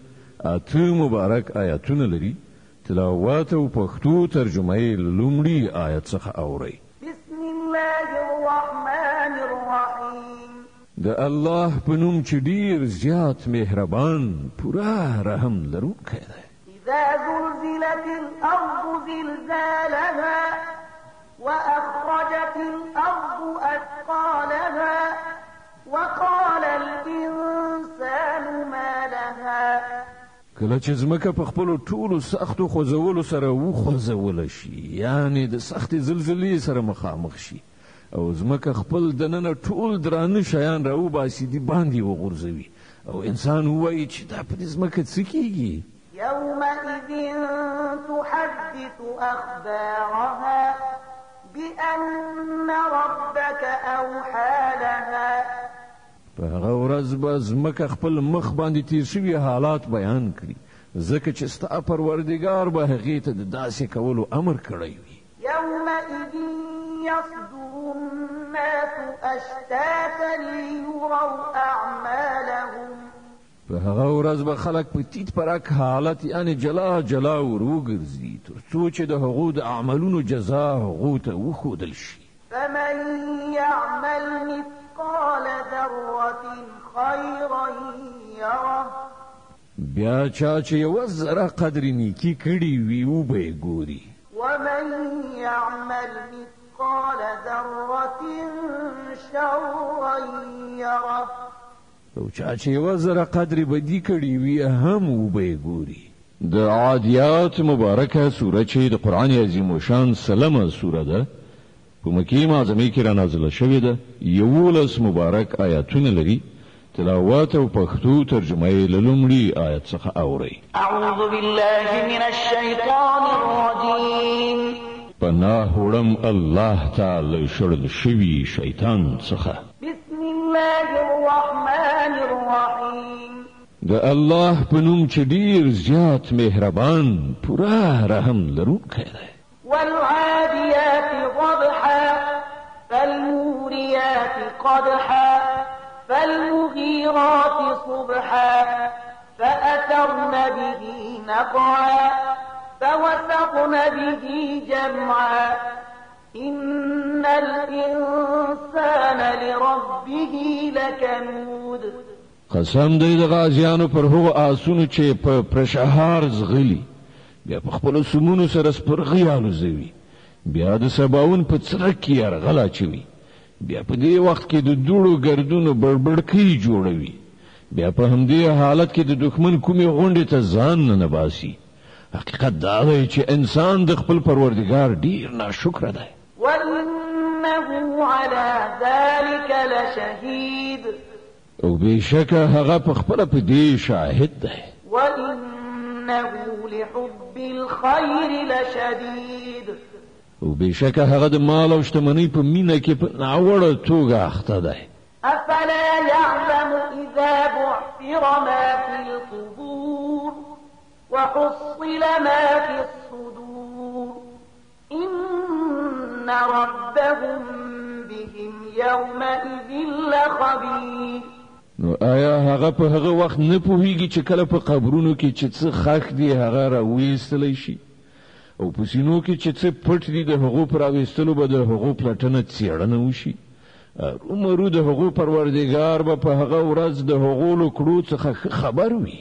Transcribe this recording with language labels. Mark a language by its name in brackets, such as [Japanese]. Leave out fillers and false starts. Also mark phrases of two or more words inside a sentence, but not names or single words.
[Pashto] 8 مبارک آیاتونه لري. تلاوت او پښتو ترجمه یې له لومړي آیت څخه اورئ. [Arabic] بسم الله الرحمن الرحیم. [Pashto] د الله په نوم چې ډیر زیات مهربان پوره رحم لرونکی دی. [Arabic] اذا زلزلت الارض زلزالها وأخرجت الأرض أثقالها وقال الإنسان ما لها. [Pashto] کله چې ځمکه په خپلو ټولو سختو خوځولو سره وخوځوله شي، یعنی د سختې زلزلې سره مخامخ شي او ځمکه خپل دننه ټول درانه شیان راوباسي دې باندې وغورځوي او انسان ووایي چې دا په دې ځمکه څه کیږي. [Arabic] يومئذ تحدث أخبارها بأن ربك أوحى لها. [Pashto] په هغه ورځ به ځمکه خپل مخ باندې تیر شوي حالات بیان کړي ځکه چې ستا پروردګار به هغې ته د داسې کولو امر کړی وي. [Arabic] يومئذ يصدر الناس أشتاتا ليروا أعمالهم [Pashto] په هغه ورځ به خلک په تیت پرک حالت یعنی جلا جلا وروګرځي تر څو چې د هغو د اعمالونو جزا هغو ته وښودل شي. [Arabic] فمن يعمل مثقال ذرة خيرا يره [Pashto] بیا چا چې یوه ذره قدر نیکي کړې وي وبه یې ګوري. [Arabic] ومن يعمل مثقال ذرة شرا يره [Pashto] او چا چې یوه ذره قدر بدي کړې وي هم وبه یې ګوري. د عادیات مبارکه سوره چې د قرآن عظیم الشان سلمه سوره ده په مکې معظمې کې رانازله شوې ده. 11 مبارک آیاتونه لري. تلاوات او پښتو ترجمه یې له لومړي آیت څخه اورئ. [Arabic] اعوذ بالله من الشیطان الرجیم. [Pashto] پناه وړم الله تعالی شړل شوي شیطان څخه. [Arabic] بسم الله الرحمن الرحیم. [Pashto] د الله په نوم چې ډیر زیات مهربان پوره رحم لرونکی دی. [Arabic] والعاديات ضبحا فالموريات قدحا فالمغيرات صبحا فأثرن به نقعا فوسطن به جمعا إن الإنسان لربه لكنود. [Pashto] قسم دی د غازیانو پر هغو آسونو چې په پرشهار زغلي بیا په خپلو سمونو سره سپرغي الوزوي بیا د سباون په څرک کې یرغل اچوي بیا په دې وخت کې د دوړو ګردونو بړبړکۍ جوړوي بیا په همدې حالت کې د دښمن کومې غونډې ته ځان نه باسي. حقیقت دا دی چې انسان د خپل پروردګار ډیر ناشکره دی. [Arabic] وإنه على ذلك لشهيد. [Pashto] او بېشکه هغه په خپله په دې شاهد دی. [Arabic] وإنه لحب الخير لشديد. [Pashto] او بېشکه هغه د مال او شتمنۍ په مینه کې په ناوړه توګه اخته دی. [Arabic] أفلا يعلم إذا بعثر ما في القبور وحصل ما في الصدور إن ربهم بهم يومئذ لخبير. [Pashto] نو آیا هغه په هغه وخت نه پوهیږي چې کله په قبرونو کې چې څه خاک دی هغه راویستلی شي او په سینو کې چې څه پټ دي د هغو په راویستلو به د هغو پلټنه څېړنه وشي. ارومرو د هغو پروردګار به په هغه ورځ د هغو له کړو څخه خبر وي.